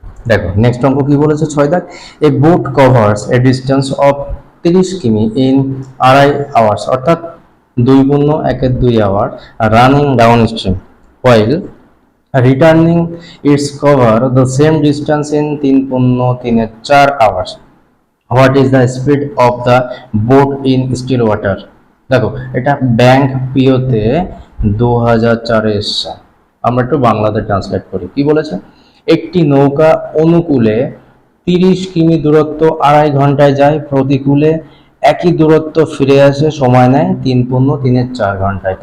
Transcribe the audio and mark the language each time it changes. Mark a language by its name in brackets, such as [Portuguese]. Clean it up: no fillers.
[Bangla] দেখো নেক্সট অঙ্ক কি বলেছে, 6 দাগ, [English] a boat covers a distance of 30 কিমি in 2.5 hours, [Bangla] অর্থাৎ 2 গুণ 1 hour, [English] Running down stream, while returning its cover the same distance in 3.4 hours. What is the speed of the boat in still water? [Bangla] দেখো এটা bank পিওতে 2004 এসছে, আমরা একটু বাংলাতে translate করি। কি বলেছে, একটি নৌকা অনুকূলে 30 কিমি দূরত্ব 2.5 ঘন্টায় যায়, প্রতিকূলে একই দূরত্ব ফিরে আসে সময় নেয় 3.4 ঘন্টায়।